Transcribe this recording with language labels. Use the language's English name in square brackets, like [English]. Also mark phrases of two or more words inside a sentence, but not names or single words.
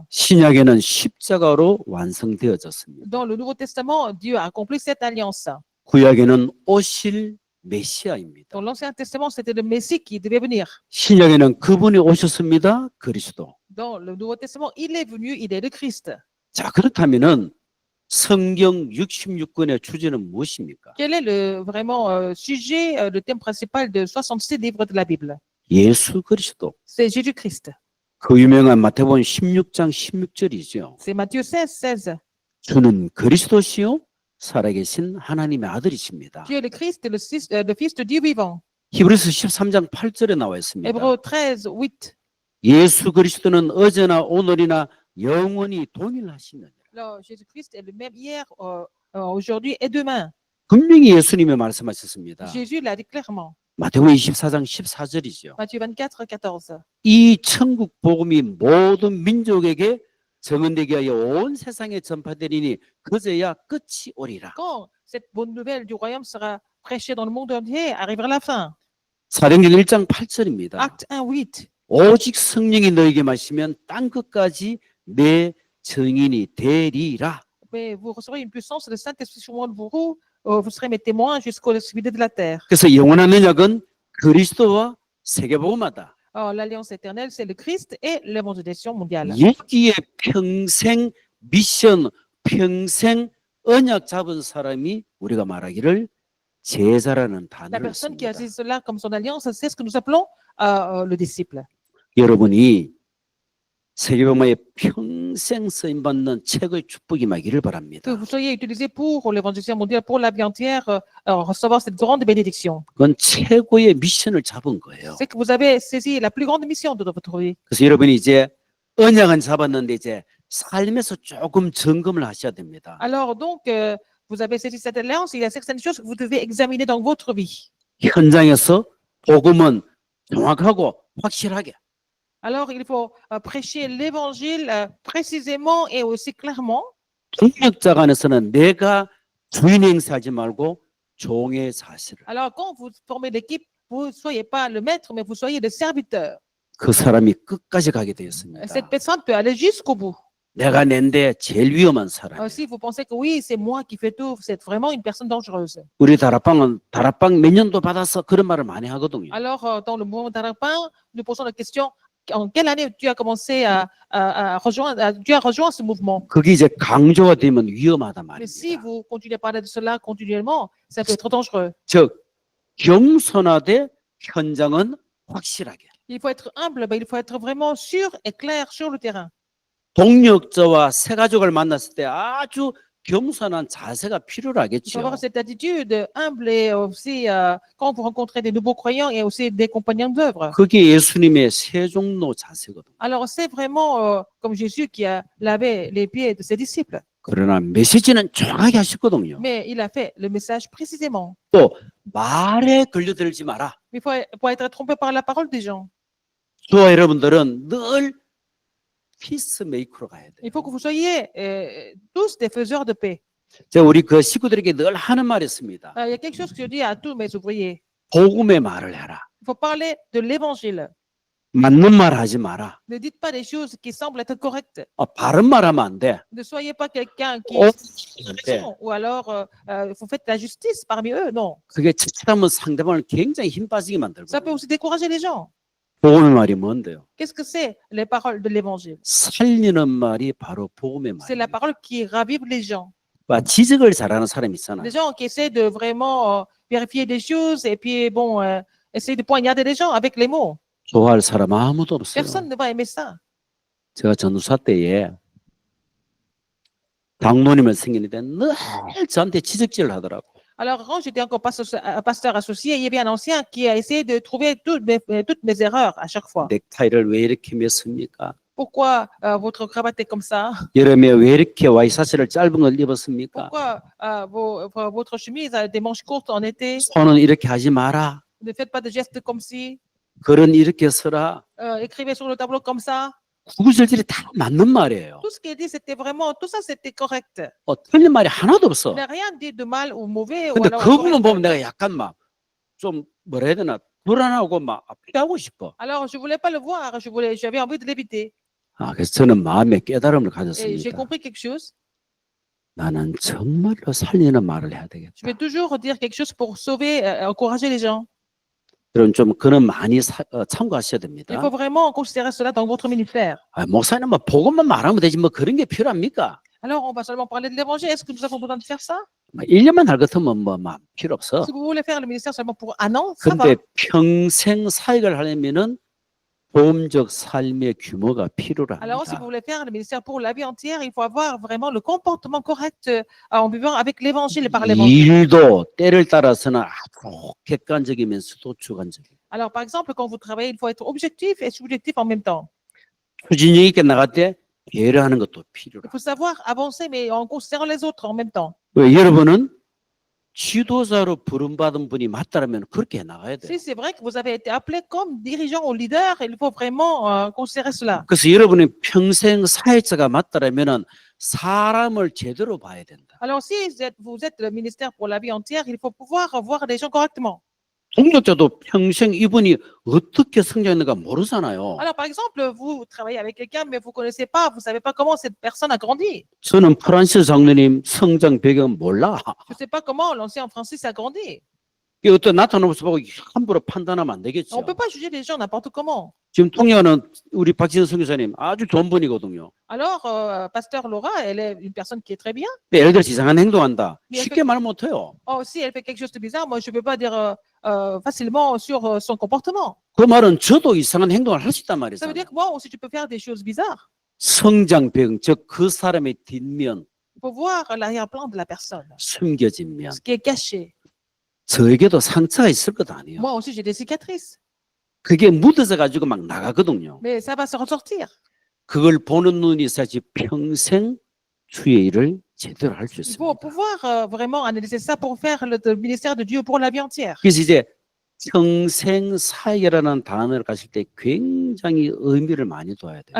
[Korean] 신약에는 십자가로 완성되어졌습니다. [French] Dans le Nouveau Testament, Dieu a accompli cette alliance. [Korean] 구약에는 오실 메시아입니다. [French] Dans l'Ancien Testament, c'était le Messie qui devait venir. [Korean] 신약에는 그분이 오셨습니다. 그리스도. [French] Dans le Nouveau Testament, il est venu, il est le Christ. [Korean] 자, 그렇다면은 성경 66권의 주제는 무엇입니까? [French] Quel est vraiment sujet, le thème principal de 66 livres de la Bible? [Korean] 예수 그리스도. [French] C'est Jésus-Christ. [Korean] 그 유명한 마태복음 16장 16절이죠. [French] C'est Matthieu 16. [Korean] 주는 그리스도시요 살아계신 하나님의 아들이십니다. [French] Dieu est le Christ, le Fils de Dieu vivant. [Korean] 히브리서 13장 8절에 나와 있습니다. [French] Hébreux 13, 8. [Korean] 예수 그리스도는 어제나 오늘이나 영원히 동일하시느니라. [French] Alors, Jésus-Christ est le même hier, aujourd'hui et demain. [Korean] 분명히 예수님이 말씀하셨습니다. [French] Jésus l'a dit clairement. [Korean] 마태복음 24장 14절이죠. [French] Matthieu 24, 14. [Korean] 이 천국 복음이 모든 민족에게 정언되게 하여 온 세상에 전파되리니 그제야 끝이 오리라. [French] Quand cette bonne nouvelle du royaume sera prêchée dans le monde entier, arrivera la fin. [Korean] 사도행전 1장 8절입니다. [French] Acte 1, 8. [Korean] 오직 성령이 너에게 마시면 땅 끝까지 내 증인이 되리라. [French] Mais vous recevrez une puissance, le Saint-Esprit sur vous, vous serez mes témoins jusqu'aux extrémités de la terre. [Korean] 그래서 영원한 언약은 그리스도와 세계복음화다. [French] Alors, l'alliance éternelle, c'est le Christ et l'évangélisation mondiale. [Korean] 여기에 평생 미션, 평생 언약 잡은 사람이 우리가 말하기를 제자라는 [French] La [Korean] 단어를 [French] personne qui a [Korean] 씁니다. [French] saisi cela comme son alliance, c'est ce que nous appelons le disciple. [Korean] 여러분이 세계복음화에 평생 쓰임 받는 책의 축복이 임하기를 [French] Que [Korean] 바랍니다. [French] vous soyez utilisés pour l'évangélisation mondiale, pour la vie entière, recevoir cette grande bénédiction. [Korean] 그건 최고의 미션을 잡은 거예요. [French] C'est que vous avez saisi la plus grande mission de votre vie. [Korean] 그래서 여러분이 이제 언약은 잡았는데 이제 삶에서 조금 점검을 하셔야 됩니다. [French] Alors donc, vous avez saisi cette alliance, il y a certaines choses que vous devez examiner dans votre vie. [Korean] 현장에서 복음은 정확하고 확실하게, [French] Alors, il faut prêcher l'évangile précisément et aussi clairement. [Korean] 동역자가 안에서는 내가 주인 행세하지 말고 종의 사실을. [French] Alors, quand vous formez l'équipe, vous ne soyez pas le maître, mais vous soyez le serviteur. [Korean] 그 사람이 끝까지 가게 되었습니다. [French] Cette personne peut aller jusqu'au bout. [Korean] 내가 낸데 제일 위험한 사람. [French] Si vous pensez que oui, c'est moi qui fais tout, c'est vraiment une personne dangereuse. [Korean] 우리 다락방은 다락방 몇 년도 받아서 그런 말을 많이 하거든요. [French] Alors, dans le mouvement d'Arapin, nous posons la question, en quelle année tu as commencé tu as rejoint ce mouvement? [Korean] 그게 이제 강조가 되면 위험하단 [French] Mais si [Korean] 말입니다. [French] vous continuez à parler de cela continuellement, ça peut être dangereux. [Korean] 즉 겸손하되 현장은 확실하게. [French] Il faut être humble, il faut être vraiment sûr et clair sur le terrain. [Korean] 동력자와 새 가족을 만났을 때 아주 겸손한 자세가 [French] Il faut [Korean] 필요하겠죠. [French] avoir cette attitude humble et aussi quand vous rencontrez des nouveaux croyants et aussi des compagnons d'œuvre. [Korean] 그게 예수님의 세종로 자세거든요. [French] Alors c'est vraiment comme Jésus qui a lavé les pieds de ses disciples. [Korean] 그러나 메시지는 정확하게 하셨거든요. [French] Mais il a fait le message précisément. [Korean] 또 말에 걸려들지 마라. [French] Il faut pas être trompé par la parole des gens. [Korean] 저와 여러분들은 늘 피스메이커로 가야 돼요. [French] Il faut que vous soyez tous des faiseurs de paix. [Korean] 제가 우리 그 식구들에게 늘 하는 말이 있습니다. [French] Il y a quelque chose que je dis à tous mes ouvriers. [Korean] 복음의 말을 해라. [French] Il faut parler de l'évangile. [Korean] 맞는 말 하지 마라. [French] Ne dites pas des choses qui semblent être correctes. [Korean] 바른 말 하면 안 돼. [French] Ne soyez pas quelqu'un qui 어, raison, ou alors vous faites la justice parmi eux. Non. [Korean] 그게 처참하면 상대방을 굉장히 힘 빠지게 만들고. [French] Ça peut aussi décourager les gens. [Korean] 복음의 말이 뭔데요? [French] Qu'est-ce que c'est les paroles de l'évangile? [Korean] 살리는 말이 바로 복음의 [French] C'est la [Korean] 말이에요. [French] parole qui ravive les gens. [Korean] 지적을 잘하는 사람이 있잖아요. [French] Les gens qui essaient de vraiment vérifier des choses et puis bon, essayer de poignarder les gens avec les mots. [Korean] 좋아할 사람 아무도 없어요. [French] Personne ne va aimer ça. [Korean] 제가 전도사 때에 장로님을 생기는데 늘 저한테 지적질을 하더라고. [French] Alors, quand j'étais encore pasteur associé, il y avait un ancien qui a essayé de trouver toutes mes erreurs à chaque fois. [Korean] 넥타이를 왜 이렇게 맸습니까? [French] Pourquoi votre cravate est comme ça? [Korean] 여름에 왜 이렇게 와이셔츠를 짧은 걸 입었습니까? [French] Pourquoi votre chemise a des manches courtes en été? [Korean] 손은 이렇게 하지 마라. [French] Ne faites pas de gestes comme si. [Korean] 글은 이렇게 써라. [French] Écrivez sur le tableau comme ça. [Korean] 구구절절이 다 맞는 말이에요. [French] Tout ce qu'il dit, c'était vraiment, tout ça, c'était correct. [Korean] 틀린 말이 하나도 없어. [French] Il n'a rien dit de mal ou mauvais. Ou [Korean] 근데 [French] alors [Korean] 그 부분 [French] incorrect. [Korean] 보면 내가 약간 막 좀 뭐라 해야 되나 불안하고 막 피하고 싶어. [French] Alors, je voulais pas le voir. J'avais envie de l'éviter. [Korean] 그래서 저는 마음의 깨달음을 [French] Et j'ai [Korean] 가졌습니다. [French] compris quelque chose. [Korean] 나는 정말로 살리는 말을 해야 [French] Je vais [Korean] 되겠다. [French] toujours dire quelque chose pour sauver, encourager les gens. [Korean] 여러분 좀 그는 많이 참고하셔야 됩니다. [French] Il faut vraiment considérer cela dans votre ministère. [Korean] 목사님 뭐 복음만 말하면 되지 뭐 그런 게 필요합니까? [French] Alors, on va seulement parler de l'évangile. Est-ce que nous avons besoin de faire ça? [Korean] 1년만 할 것 같으면 막 필요 없어. [French] Si vous voulez faire le ministère seulement pour un an, ça va. [Korean] 근데 평생 사역을 하려면은 보험적 삶의 규모가 [French] Alors, si [Korean] 필요합니다. [French] vous voulez faire le ministère pour la vie entière, il faut avoir vraiment le comportement correct en vivant avec l'évangile et par l'évangile. [Korean] 일도 때를 따라서는 아주 객관적이면서도 주관적이고 [French] Alors, par exemple, quand vous travaillez, il faut être objectif et subjectif en même temps. [Korean] 추진력 있게 나갈 때 배려하는 것도 [French] Il [Korean] 필요합니다. [French] faut savoir avancer, mais en considérant les autres en même temps. [Korean] 왜 여러분은 지도자로 부름받은 분이 맞다라면 그렇게 나가야 돼요. [French] Si c'est vrai que vous avez été appelé comme dirigeant ou leader, il faut vraiment considérer cela. [Korean] 그래서 여러분이 평생 사회자가 맞다라면은 사람을 제대로 봐야 된다. [French] Alors, si vous êtes le ministère pour la vie entière, il faut pouvoir voir les gens correctement. [Korean] 동력자도 평생 이분이 어떻게 성장했는가 모르잖아요. [French] Alors, par exemple, vous travaillez avec quelqu'un, mais vous connaissez pas, vous savez pas comment cette personne a grandi. [Korean] 저는 프란시스 장로님 성장 배경 몰라. [French] Je sais pas comment l'ancien Francis a grandi. [Korean] 이게 어떤 나타나는 모습 보고 함부로 판단하면 안 [French] On [Korean] 되겠죠. [French] peut pas juger les gens n'importe comment. [Korean] 지금 통역하는 우리 박진선 선교사님 아주 좋은 분이거든요. [French] Alors, pasteur Laura, elle est une personne qui est très bien. [Korean] 근데 예를 들어서 이상한 행동한다. 예, 쉽게 말 못해요. [French] Oh, si elle fait quelque chose de bizarre, moi, je peux pas dire facilement sur son comportement. [Korean] 그 말은 저도 이상한 행동을 할 수 있단 [French] Ça veut dire [Korean] 말이잖아요. [French] que moi aussi, je peux faire des choses bizarres. [Korean] 성장 배경, 즉 그 사람의 뒷면, [French] Il faut voir l'arrière-plan de la personne, [Korean] 숨겨진 면. [French] ce qui est caché. [Korean] 저에게도 상처가 있을 것 아니에요. [French] Moi aussi, j'ai des cicatrices, [Korean] 그게 묻어져 가지고 막 나가거든요. [French] mais ça va se ressortir. [Korean] 그걸 보는 눈이 있어야지 평생 주의 일을 제대로 할 수 [French] Il faut [Korean] 있습니다. [French] pouvoir vraiment analyser ça pour faire le ministère de Dieu pour la vie entière. [Korean] 그래서 이제 평생 사역이라는 단어를 가실 때 굉장히 의미를 많이 둬야 돼요.